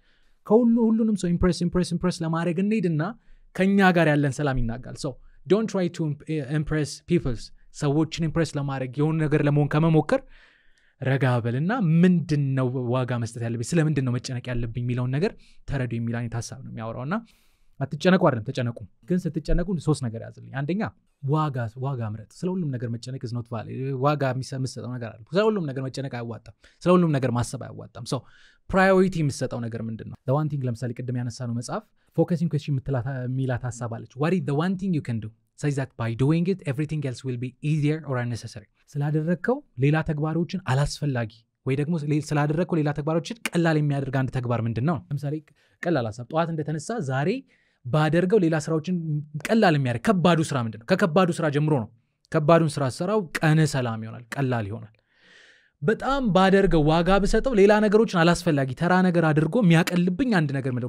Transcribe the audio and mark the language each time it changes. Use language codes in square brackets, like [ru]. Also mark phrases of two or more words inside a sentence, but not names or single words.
[am] ሁሉንም ሰው ኢምፕረስ ለማድረግ እንሄድና ከኛ ጋር ያለን ሰላም ይናጋል። [en] don't try to impress peoples። [am] ሰዎችን ኢምፕረስ ለማድረግ የሆነ ነገር ለመሆን ከመሞከር ረጋ በልና ምንድነው ዋጋ መስጠት ያለብኝ፣ ስለምንድን ነው መጨነቅ ያለብኝ የሚለውን ነገር ተረዱ የሚል አይነት ሐሳብ ነው የሚያወራውና አትጨነቁ አይደለም ተጨነቁ። ግን ስትጨነቁ ሶስት ነገር ያዝልኝ። አንደኛ ዋጋ ምረጥ። ስለ ሁሉም ነገር መጨነቅ [en] is not valid። [am] ዋጋ የሚሰጠው ነገር አለ። ስለ ሁሉም ነገር መጨነቅ አያዋጣም። ስለ ሁሉም ነገር ማሰብ አያዋጣም። ፕራዮሪቲ የሚሰጠው ነገር ምንድን ነው? [en] the one thing [am] ለምሳሌ ቅድም ያነሳነው መጽሐፍ [en] focusing question [am] የሚላት ሐሳብ አለች። [en] what is the one thing you can do says that by doing it everything else will be easier or unnecessary። [am] ስላደረግከው ሌላ ተግባሮችን አላስፈላጊ ወይ ደግሞ ስላደረግከው ሌላ ተግባሮችን ቀላል የሚያደርግ አንድ ተግባር ምንድን ነው? ለምሳሌ ቀላል ሐሳብ ጠዋት እንደተነሳ ዛሬ ባደርገው ሌላ ስራዎችን ቀላል የሚያደርግ ከባዱ ስራ ምንድን ነው? ከከባዱ ስራ ጀምሮ ነው። ከባዱን ስራ ሰራው ቀን ሰላም ይሆናል፣ ቀላል ይሆናል። በጣም ባደርገው ዋጋ ብሰጠው ሌላ ነገሮችን አላስፈላጊ ተራ ነገር አድርጎ የሚያቀልብኝ አንድ ነገር ምንድነው?